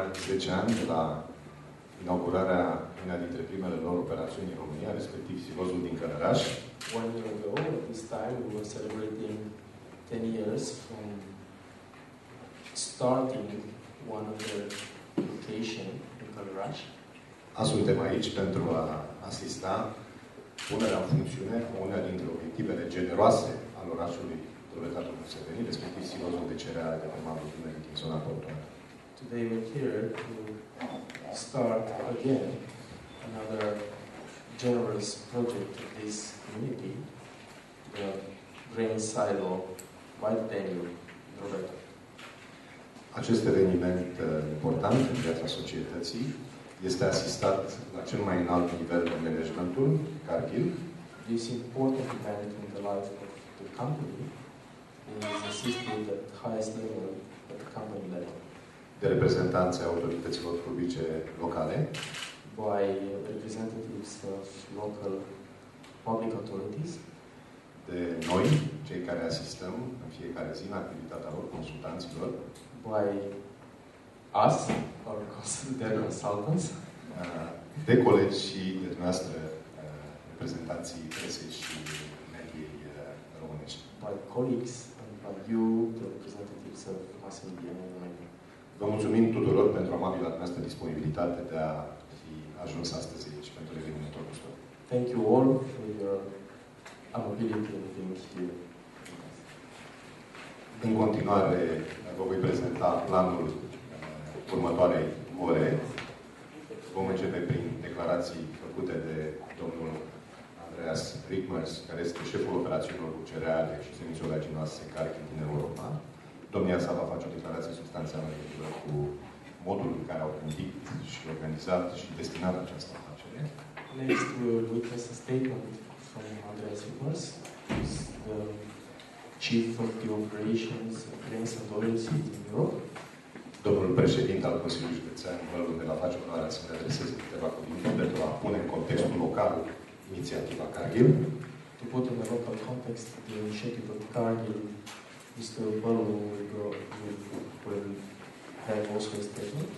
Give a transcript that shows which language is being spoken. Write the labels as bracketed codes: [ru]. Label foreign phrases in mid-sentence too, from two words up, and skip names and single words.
[ro] 10 ani de la inaugurarea una dintre primele lor operațiuni în România, respectiv silozul din Călăraș. [en] 1 year ago, at this time, we were celebrating 10 years from starting one of the location in Călăraș. [ro] Suntem aici pentru a asista punerea în funcțiune una dintre obiectivele generoase al orașului Drobeta Turnu Severin, respectiv silozul de cereale de pe malul Dunării din zona portoară. [en] Today we're here to start again another generous project of this community, the grain silo White Danube Drobeta. [ro] Acest eveniment important în viața societății este asistat la cel mai înalt nivel de managementul, Cargill. [en] This important event in the life of the company is assisted at the highest level, at the company level. [ro] De reprezentanții autorităților publice locale, [en] by representatives of local public authorities, [ro] de noi, cei care asistăm în fiecare zi în activitatea lor, consultanților, [en] by us, their consultants, [ro] de colegi și de dumneavoastră, reprezentanții presei și mediei românești. [en] by colleagues and by you, the representatives of mass media in Romania. [ro] Vă mulțumim tuturor pentru amabila noastră disponibilitate de a fi ajuns astăzi aici pentru evenimentul nostru. [en] Thank you all for your amability in being here. [ro] În continuare, vă voi prezenta planul următoarei ore. Vom începe prin declarații făcute de domnul Andreas Rickmers, care este șeful operațiunilor cu cereale și semizolaginoase Cargill din Europa. Domnia sa va face o declarație substanțială în legătură cu modul în care au gândit și organizat și destinat această afacere. [en] Next, we will witness a statement from Andreas Rickmers, who is the chief of the operations of grains and oilseeds in Europe. [ro] Domnul președinte al Consiliului Județean Bălul ne va face onoarea să ne adreseze câteva cuvinte pentru a pune în contextul local inițiativa Cargill. [en] To put in the local context the initiative of Cargill, Mr. Bălu will have also a statement.